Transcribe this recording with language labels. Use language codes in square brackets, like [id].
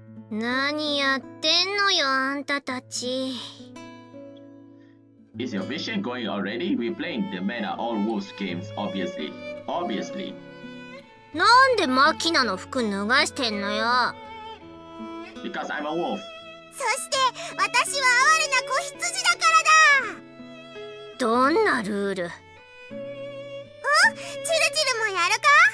[ja] 何やってんのよあんたたち [en] Is your mission going already? We're playing the Men Are All Wolves games, obviously. Obviously. [ja] なんでマキナの服脱がしてんのよ [en] Because I'm a wolf. [ja] そして私は哀れな子羊だからだどんなルールチルチルもやるか